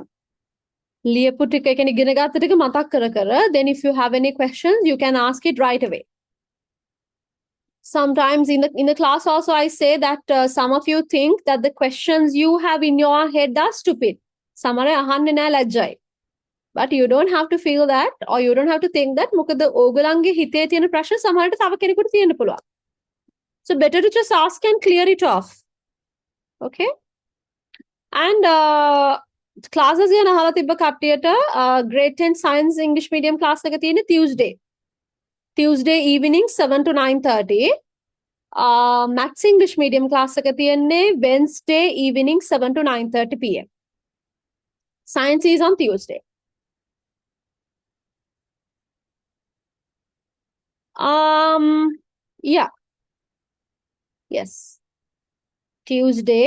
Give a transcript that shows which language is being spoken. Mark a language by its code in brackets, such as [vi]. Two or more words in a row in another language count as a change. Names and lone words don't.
[si] ලියපු ටික කියන්නේ ඉගෙන ගත්ත ටික මතක් කර [en] then if you have any questions you can ask it right away. Sometimes in the class also I say that some of you think that the questions you have in your head are stupid. [si] සමහර අහන්නේ නැහැ ලැජ්ජයි. [en] But you don't have to feel that or you don't have to think that [si] මොකද ඕගලන්ගේ හිතේ තියෙන ප්‍රශ්න සමහරට තව කෙනෙකුට තියෙන්න පුළුවන්. [en] So better to just ask and clear it off. Okay? And classes [si] ගැන අහලා තිබ්බ කට්ටියට [en] grade 10 science English medium class [si] එක තියෙන්නේ [en] Tuesday evening 7 to 9:30. Maths English medium class [si] එක තියෙන්නේ [en] Wednesday evening 7 to 9:30 p.m. Science is on Tuesday. Yeah. Yes. Tuesday.